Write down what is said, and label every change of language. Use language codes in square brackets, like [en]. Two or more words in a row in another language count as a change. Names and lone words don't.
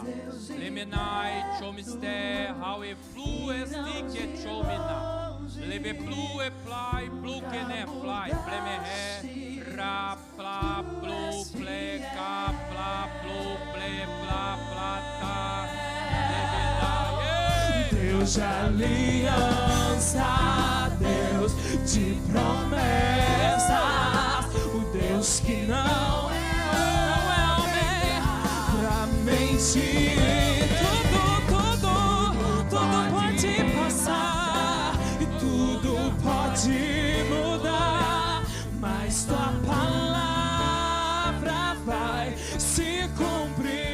[pt] Lemenai, chomister, hau e flu, estique, chomina. Lebeplu e plai, bloquene, plai, plemeré, ra, pla, blu, ple, ca, pla, blu, ple, pla, plata. Deus de aliança, Deus de promessas, o Deus que não é homem pra mentir. Tudo pode passar e tudo pode mudar, mas tua palavra vai se cumprir.